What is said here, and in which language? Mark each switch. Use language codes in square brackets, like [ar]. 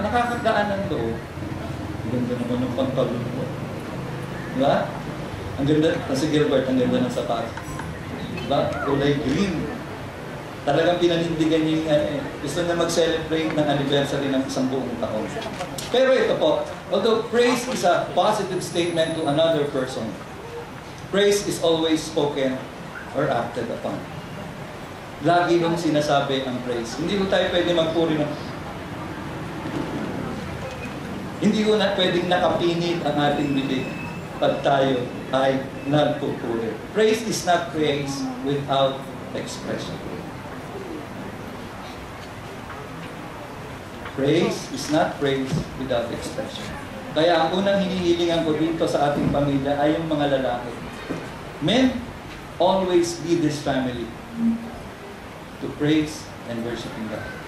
[tl] Nakakagaan ng loob. Ang ganda naman ng pantalon mo. Diba? Ang ganda, si Gilbert, ang ganda ng sapatos. Diba? Kulay green. Talagang pinanindigan niya yung gusto na mag-celebrate ng anniversary ng isang buong taon. Pero ito po, [en] although praise is a positive statement to another person, praise is always spoken or acted upon. [tl] Lagi nung sinasabi ang praise. Hindi ko tayo pwede magpuri ng... Hindi ko na pwedeng nakapinig ang ating bibig pag tayo ay nagpupuri. [en] Praise is not praise without expression. Praise is not praise without expression. [tl] Kaya ang unang hinihilingan ko dito sa ating pamilya ay yung mga lalaki. [en] Men, always lead this family to praise and worshiping God.